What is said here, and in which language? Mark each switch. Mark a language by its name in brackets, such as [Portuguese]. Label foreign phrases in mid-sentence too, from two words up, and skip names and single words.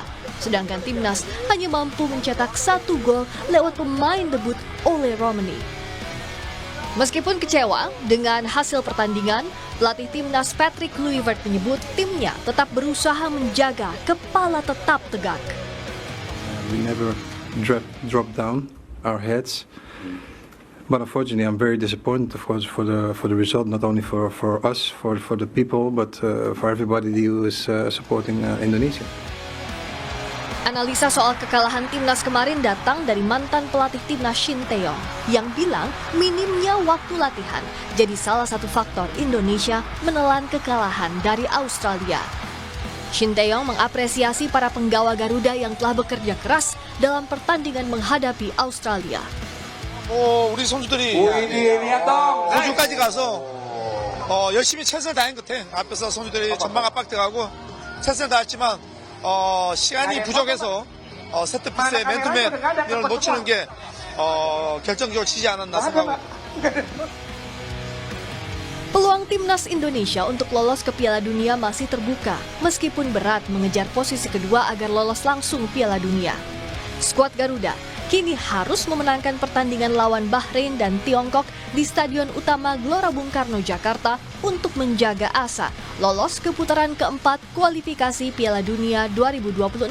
[Indonesian] Sedangkan Timnas hanya mampu mencetak 1 gol lewat pemain debut Ole Romani. Meskipun kecewa dengan hasil pertandingan, pelatih Timnas Patrick Kluivert menyebut timnya tetap berusaha menjaga kepala tetap tegak. [English] We never drop down our heads. But unfortunately, I'm very disappointed, of course, for the result. Not only for us, for the people, but for everybody who is supporting Indonesia. [Indonesian] Analisa soal kekalahan Timnas kemarin datang dari mantan pelatih Timnas Shin Tae-yong yang bilang minimnya waktu latihan jadi salah satu faktor Indonesia menelan kekalahan dari Australia. Shin Tae-yong mengapresiasi para penggawa Garuda yang telah bekerja keras dalam pertandingan menghadapi Australia. [Korean] 우리 선수들이 호주까지 가서 열심히 최선을 다한 것 같아. 앞에서 선수들이 전방 압박들하고 최선을 다했지만 시간이 부족해서 세트피스의 맨투맨 이걸 놓치는 게 결정적으로 치지 않았나 생각하고. [Indonesian] Peluang Timnas Indonesia untuk lolos ke Piala Dunia masih terbuka, meskipun berat mengejar posisi kedua agar lolos langsung Piala Dunia. Skuad Garuda kini harus memenangkan pertandingan lawan Bahrain dan Tiongkok di Stadion Utama Gelora Bung Karno, Jakarta untuk menjaga asa lolos ke putaran keempat kualifikasi Piala Dunia 2026.